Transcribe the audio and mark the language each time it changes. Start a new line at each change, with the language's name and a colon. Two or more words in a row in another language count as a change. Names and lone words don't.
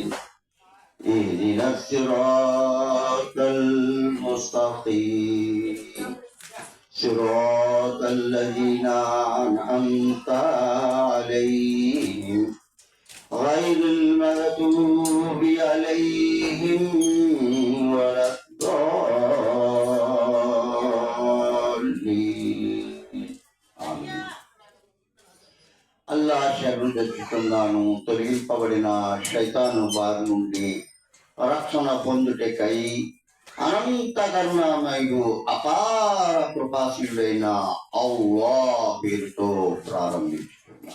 Arabic: اهدنا الصراط المستقيم. صراط الذين أنعمت عليهم غير المغضوب عليهم
Telugu: అల్లా శరణు తెచ్చుకున్నాను. తొలగింపబడిన శైతాను బారి నుండి రక్షణ పొందుటకై అనంత కరుణామయుడు అపార కృపాశీలుడైన అల్లాహ్ పేరుతో ప్రారంభించుకున్నాను.